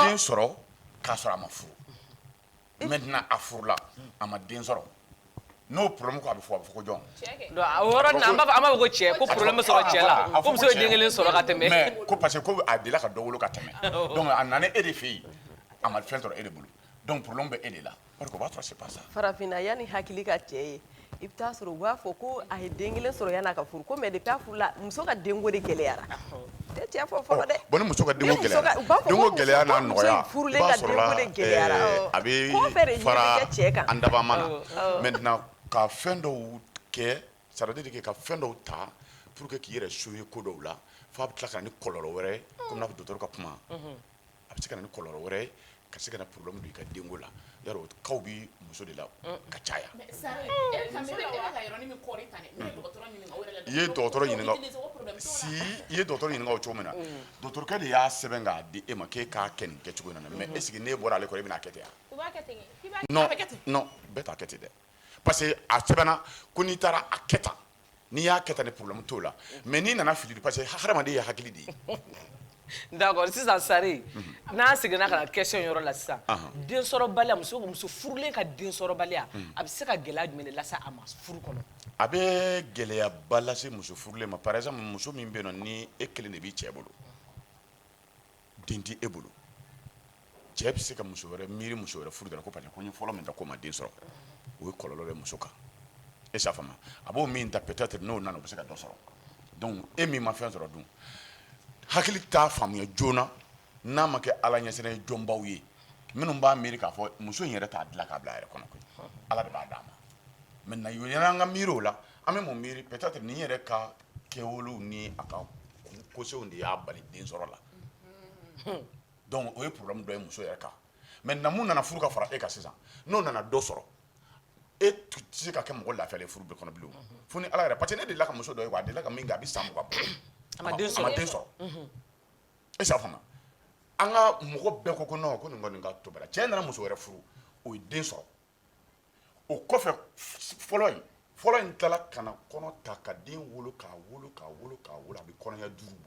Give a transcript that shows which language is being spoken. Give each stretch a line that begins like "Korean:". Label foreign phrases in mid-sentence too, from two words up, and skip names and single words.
Bambara: den sɔrɔ k'a sɔrɔ a ma furu maintenant a furula a ma den sɔrɔ n'o problème ko a bɛ fɔ ko jɔn o yɔrɔ nin an b'a fɔ ko cɛ ko problème sɔrɔ cɛ la ko muso ye den kelen sɔrɔ ka tɛmɛ mais ko
French: parce que
Bambara: ko a delila ka dɔ wolo ka tɛmɛ donc a nana e de fɛ yen a ma fɛn sɔrɔ e de bolo donc problème bɛ e de la
French: parce que
Bambara: o b'a sɔrɔ
French: c'est pas ça
Bambara: farafinna yanni hakili ka cɛ ye i bɛ taa sɔrɔ u b'a fɔ ko a ye den kelen sɔrɔ yan'a ka furu ko
French: mais depuis
Bambara: a furula muso ka denko de gɛlɛyara tɛ cɛ fɔ fɔlɔ dɛ bon ni muso ka denko gɛlɛyara denko gɛlɛya n'a nɔgɔya i b'a sɔrɔ la a bɛ fara an dabama na maintenant ka fɛn dɔw kɛ
French: ça veut dire que
Bambara: ka fɛn dɔw ta
French: pour que
Bambara: k'i yɛrɛ sauver ko dɔw la fo a bɛ tila ka na ni kɔlɔlɔ wɛrɛ ye comme n'a fɔ docteur ka kuma a bɛ se ka na ni kɔlɔlɔ wɛrɛ ye ka se ka na problème don i ka denko la yarɔ kaw bi muso de la ka caya i ye dɔgɔtɔrɔ ɲininka o cogo min na dɔgɔtɔrɔkɛ de y'a sɛbɛn k'a di e ma k'e k'a kɛ nin kɛcogo in na
French: mais est ce que
Bambara: n'e bɔra ale kɔrɔ e bɛna kɛ ten wa non bɛɛ t'a kɛ ten dɛ
French: parce que
Bambara: a sɛbɛnna ko n'i taara a kɛ tan n'i y'a kɛ tan ni problème t'o la mais n'i nana fili
French: parce que
Bambara: hadamaden ye hakili de ye d'accord sisan sari n'a seginna ka na question yɔrɔ la sisan densɔrɔbaliya muso furulen ka densɔrɔbaliya a bɛ se ka gɛlɛya jumɛn de lase a ma furu kɔnɔ a bɛ gɛlɛyaba lase muso furulen ma
French: par exemple
Bambara: muso min bɛ yen nɔ ni e kelen de b'i cɛ bolo den tɛ e bolo cɛ bɛ se ka muso wɛrɛ miiri muso wɛrɛ furu dɔrɔn ko
French: parce que
Bambara: ko n ye fɔlɔ min ta ko ma den sɔrɔ o ye kɔlɔlɔ de muso kan e s'a faamu a b'o min ta peut-être n'o nana o bɛ se ka dɔ sɔrɔ donc e min ma fɛn sɔrɔ dun hakili t'a faamuya joona n'a ma kɛ ala ɲɛsinnen ye jɔnbaw ye minnu b'a miiri k'a fɔ muso in yɛrɛ t'a dilan k'a bila a yɛrɛ kɔnɔ koyi ala de b'a d'a ma maintenant yann'an ka miiri o la an bɛ mun miiri peut-être nin yɛrɛ ka kɛwalew ni a ka kosew de y'a bali den sɔrɔ la donc o ye problème dɔ ye muso yɛrɛ kan maintenant mun nana furu ka fara e kan sisan n'o nana dɔ sɔrɔ e tɛ se ka kɛ mɔgɔ lafiyalen furu bɛɛ kɔnɔ bilen fo ni ala yɛrɛ
French: parce que
Bambara: ne delila ka muso dɔ ye a delila ka min kɛ a bɛ san 20 bɔ a ma den sɔrɔ e s'a faamu an ka mɔgɔ bɛɛ ko non ko nin kɔni ka to bɛɛ la cɛ nana muso wɛrɛ furu o ye den sɔrɔ o kɔfɛ fɔlɔ in tilala ka na kɔnɔ ta ka den wolo k'a wolo a bɛ kɔnɔɲɛ 5 bɔ